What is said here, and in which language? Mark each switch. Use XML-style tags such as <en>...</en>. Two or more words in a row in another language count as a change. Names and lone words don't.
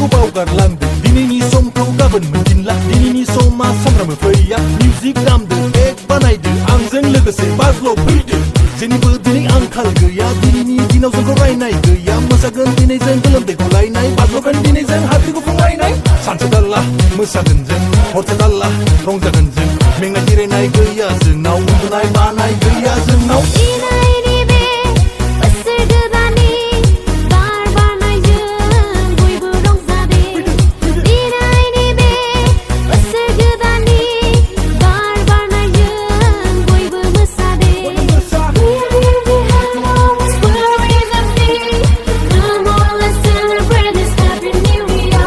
<brx>बावगारलांदो दिनैनि समखौ गाबोन मोनफिनला दिनैनि समा सानफ्रामबो फैया मिउजिक दामदो बेग बानायदो आंजों लोगोसे बाज्ल' फैदो जेनिबो दिनै आंखाल गैया दिनैनि दिनाव जोंखौ रायनाय गैया मोसागोन दिनै जों गोलोमदै गलायनाय बाज्ल'गोन दिनै जों हाद्रि गुफुंलायनाय सानसे थाल्ला मोसागोन जों हरसे थाल्ला रंजागोन जों मेंनाय जिरायनाय गैया जोंनाव उन्दुनाय बानाय गैया जोंनाव दिनैनि बे बोसोर गोदाननि बार बारनायजों बयबो रंजादों दिनैनि बे बोसोर गोदाननि बार बारनायजों बयबो मोसादों</brx> <en>Come on, let's celebrate this happy new year.</en>